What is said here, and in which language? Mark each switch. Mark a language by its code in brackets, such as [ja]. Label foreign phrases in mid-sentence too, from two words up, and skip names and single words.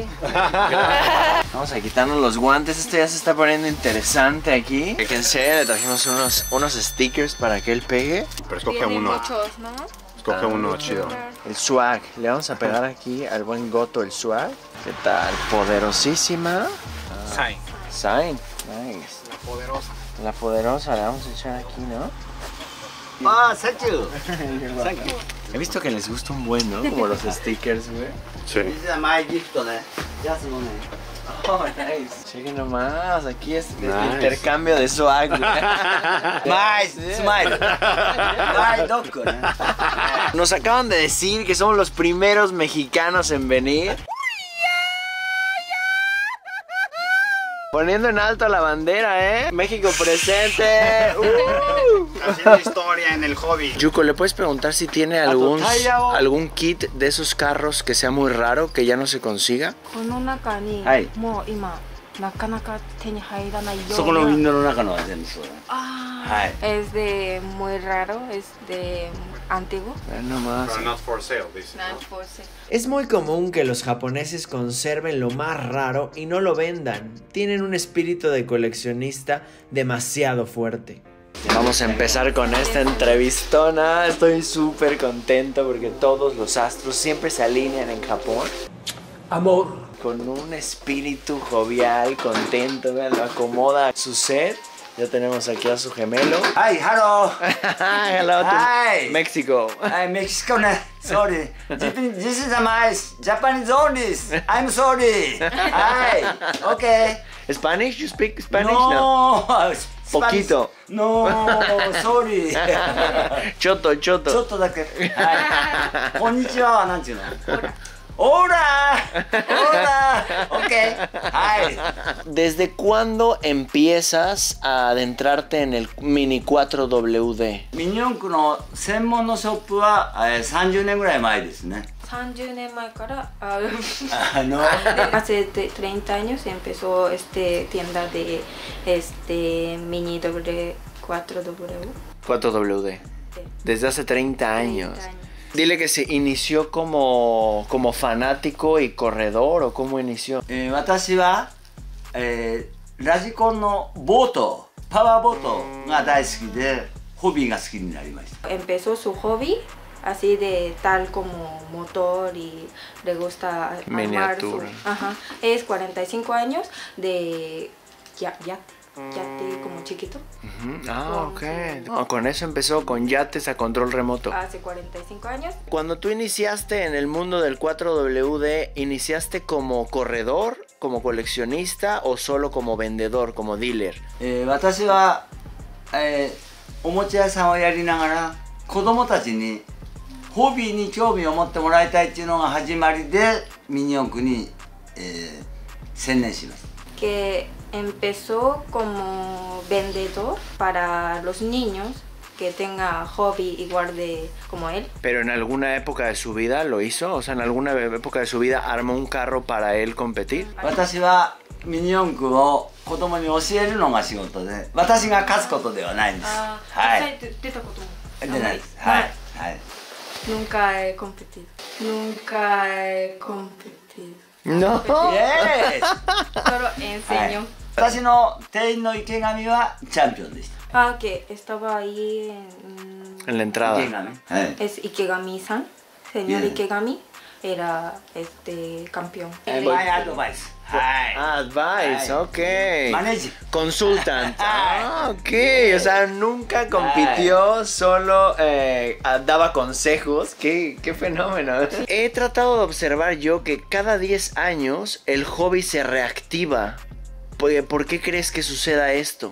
[es] Vamos a quitarnos los guantes. Esto ya se está poniendo interesante aquí. Fíjense, le trajimos unos stickers para que él pegue. Pero escoge Tiene uno, muchos, ¿no? escoge uno chido. El swag. Le vamos a pegar aquí al buen Goto el swag. ¿Qué tal? Poderosísima. [en] Sign. Nice. [es] La poderosa la vamos a echar aquí, ¿no? [en] Thank you. [es] He visto que les gusta un buen, ¿no? Como los stickers, güey. Sí. [en] This is my gift, just one. Oh, nice. [es] Chequen nomás, aquí es el [en] Nice. [es] intercambio de swag, güey. [en] Nice, smile. My dog. [es] Nos acaban de decir que somos los primeros mexicanos en venir. Poniendo en alto la bandera, ¿eh? México presente. Haciendo historia en el hobby. Yuko, ¿le puedes preguntar si tiene algún kit de esos carros que sea muy raro, que ya no se consiga? [ja] この中にはいもう今なかなか手に入らないような。そこのウィンドウの中のは全部そうだ。 [es] Ah, es de muy raro, es de antiguo. Vean nomás. Pero [en] not for sale, [es] dice. Es muy común que los japoneses conserven lo más raro y no lo vendan. Tienen un espíritu de coleccionista demasiado fuerte. Vamos a empezar con esta entrevistona. Estoy súper contento porque todos los astros siempre se alinean en Japón. Amor. Con un espíritu jovial, contento. Vean, lo acomoda su set. Ya tenemos aquí a su gemelo. [en] Hi, hello. Hello to Hi. Mexico. I'm Mexican. Sorry. This is my Japanese only. I'm sorry. Hi. Okay. Spanish? You speak Spanish? No. No. [es] Poquito. [en] No. Sorry. [ja] Choto. ちょっとだけ。はい。こんにちははなんていうの？オラ。オラ。OK。はい。 [es] ¿Desde cuándo empiezas a adentrarte en el Mini 4WD? [ja] ミニ四駆の専門のショップは30年ぐらい前ですね。 30年前から [es] Hace 30 años empezó tienda de mini W4W. 4WD. Desde hace 30 años. 30 años. Dile que se inició como fanático y corredor, ¿o cómo inició? [ja] 私は、ラジコンのボート、パワーボートが大好きで、ホビーが好きになりました。 [es] Empezó su hobby así de tal como motor y le gusta armar Miniatura. Ajá. Es 45 años de yate como chiquito. Ah, ok. Con eso empezó, con yates a control remoto. Hace 45 años. Cuando tú iniciaste en el mundo del 4WD, ¿iniciaste como corredor, como coleccionista o solo como vendedor, como dealer? [ja] 私は、おもちゃ屋さんをやりながら、子供たちにホビーに興味を持ってもらいたいっていうのが始まりで、ミニ四駆に、専念しました。 [es] Que empezó como vendedor para los niños que tenga hobby igual de como él. Pero en alguna época de su vida lo hizo, o sea, en alguna época de su vida armó un carro para él competir. [ja] 私はミニ四駆を子供に教えるのが仕事で、私が勝つことではないんです。はい。出たことも出ないです。はい。はい。 [es] Nunca he competido. Nunca he competido. No. [en] Yes. [es] Solo enseño. [ja] 私の店員の池上はチャンピオンでした。 [es] Ah, que estaba ahí En la entrada. [ja] 池上。はい。 [es] es Ikegami-san. Señor Bien. Ikegami era campeón. [en] My advice. [ja] はい。 [en] Advice, ok. Manage. Consultant. [es] Ah, ok. O sea, nunca compitió, solo daba consejos. Qué fenómeno. He tratado de observar yo que cada 10 años el hobby se reactiva. ¿Por qué crees que suceda esto?